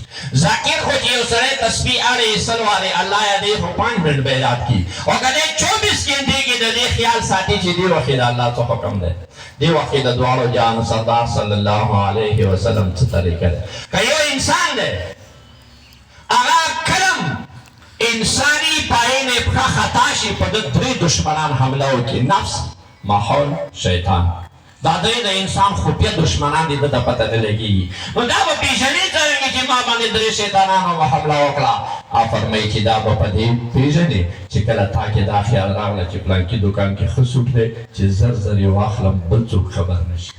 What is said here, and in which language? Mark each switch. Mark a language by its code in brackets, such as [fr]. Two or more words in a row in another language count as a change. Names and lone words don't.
[ps] ذاکر خو چې یو سړی تسبیح اړې سل وارې الله یادوي خو 5 منټ به یاد کړي او که دی 24 ګنټې کې د دې خیال ساتي چې دې وخت د الله څه حکم دی، دې وخت د دواړو جهانو سردار [ar] صلی الله علیه وسلم [ps] څه طریقه ده. که یو انسان دی هغه کلم انسانی پایین پښه خطا شي په ده 3 دشمنان حمله وکړي، نفس، ماحول، شیطان. دا درې د انسان خفیه دشمنان دي، ده ته پته نه لګېږي. نو دا به پېژنې څرنګه چې ما باندې 3 شیطانانو به حمله وکړه. فرمایي چې دا به په دې پېژنې چې کله تا کې دا خیال راغله چې پلانکي دوکان کې ښه سوټ دی چې زر زر یې واخلم بل څوک خبر نه شي.